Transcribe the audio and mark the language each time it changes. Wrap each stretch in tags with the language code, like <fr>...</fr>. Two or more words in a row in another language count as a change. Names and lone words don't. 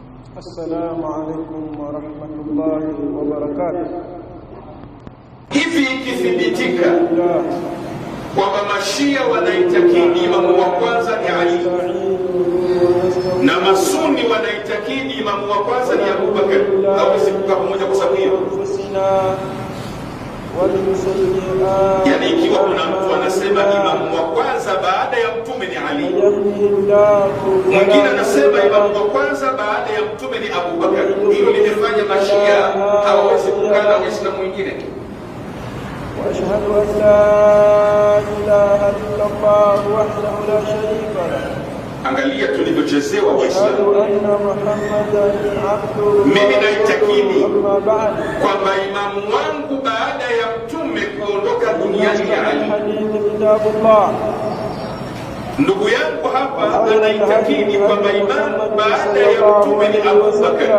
<ar>السلام عليكم ورحمة الله وبركاته.</ar> <sw>Hivi ikithibitika kwamba Mashia wanaitakidi imamu wa kwanza ni Ali na Masuni wanaitakidi imamu wa kwanza ni Abu Bakar, hawezi kukaa pamoja kwa sababu hiyo. Yani ikiwa kuna mtu anasema imamu wa kwanza baada ya mtume ni Ali, mwingine anasema imamu wa kwanza baada ya mtume ni Abu Bakar, hilo limefanya Mashia hawawezi kukaa na Waislamu wengine.</sw> <ar>وأشهد أن لا إله إلا الله وحده لا شريك له.</ar> <sw>Angalia tulivyochezewa Waislamu. Mimi naitakidi kwamba imamu wangu baada ya mtume kuondoka duniani ni Ali. Ndugu yangu hapa anaitakidi kwamba imamu baada ya mtume ni Abu Bakar.</sw>